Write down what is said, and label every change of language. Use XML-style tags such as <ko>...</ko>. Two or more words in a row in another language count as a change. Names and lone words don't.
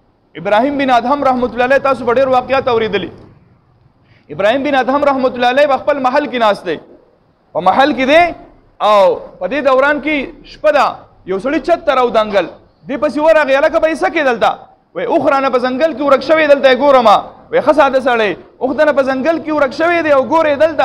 <ps>ابراھیم بن ادھم</ps> <ar>رحمۃ اللہ علیہ</ar> <ps>تاسو ډېر واقعات اوریدلی. ابراھیم بن ادھم</ps> <ar>رحمۃ اللہ علیہ</ar> <ps>خپل محل کې ناست دی، په محل کې دی او په دې دوران کې شپه ده، یو سړي چت ته راودانګل، دې پسې ورغی هلکه به یې څه کې دلته؟ وایي اوښ رانه په ځنګل کې ورک شوی دلته یې ګورم. وایي ښه ساده سړی، اوښ دنه په ځنګل کې ورک شوی دی او ګورې دلته.</ps>